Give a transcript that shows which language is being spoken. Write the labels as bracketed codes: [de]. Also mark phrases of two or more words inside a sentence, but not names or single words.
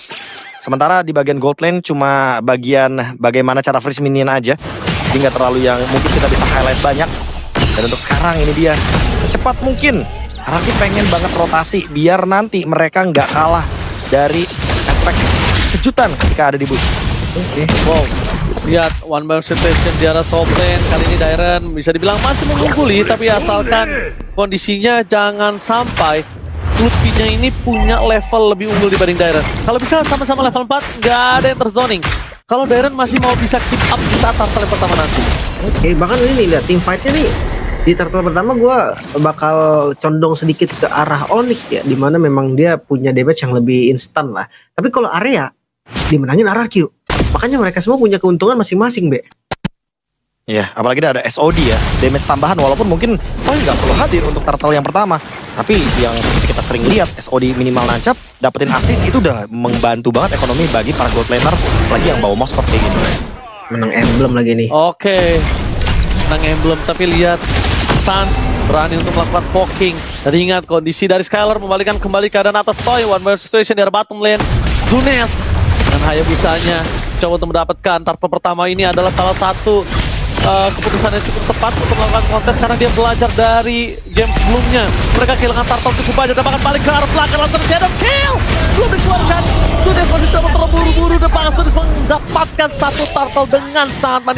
[id] Sementara di bagian [en] gold lane [id] cuma bagian bagaimana cara [en] freeze minion [id] aja. Jadi gak terlalu yang mungkin kita bisa highlight banyak. Dan untuk sekarang ini dia, secepat mungkin Araki pengen banget rotasi biar nanti mereka nggak kalah dari efek kejutan ketika ada di bush. Oke, wow. Lihat [en] one man situation [id] di arah [en] top lane. [id] Kali ini Dairen bisa dibilang masih mengungguli, tapi asalkan kondisinya jangan sampai Lutfi-nya ini punya level lebih unggul dibanding Dairen. Kalau bisa sama-sama level 4, nggak ada yang terzoning. Kalau Dairen masih mau bisa [en] keep up [id] di saat turtle yang pertama nanti. Oke, bahkan ini lihat [en] team fight- [id] nya nih. Di turtle pertama gue bakal condong sedikit ke arah Onyx ya, dimana memang dia punya damage yang lebih instan lah. Tapi kalau area dimenangin RRQ, makanya mereka semua punya keuntungan masing-masing, Be. Ya, apalagi ada SOD ya, damage tambahan walaupun mungkin Toy nggak perlu hadir untuk turtle yang pertama. Tapi yang seperti kita sering lihat, SOD minimal nancap, dapetin assist itu udah membantu banget ekonomi bagi para [en] gold laner, [id] lagi yang bawa Moskov kayak gini. Menang emblem lagi nih. Oke, menang emblem, tapi lihat Sans berani untuk melakukan poking. Dan ingat kondisi dari Skylar membalikan kembali keadaan atas Toy. [en] One man situation [id] di arah [en] bottom lane. [id] Zunes dan Hayabusanya coba untuk mendapatkan turtle pertama. Ini adalah salah satu keputusan yang cukup tepat untuk melakukan kontes karena dia belajar dari game sebelumnya. Mereka kehilangan turtle cukup banyak dan bahkan balik ke arah belakang langsung [en] shadow kill. [id] Belum dikeluarkan. Zunes masih coba terburu-buru dan bahkan Zunes mendapatkan satu turtle dengan sangat manis.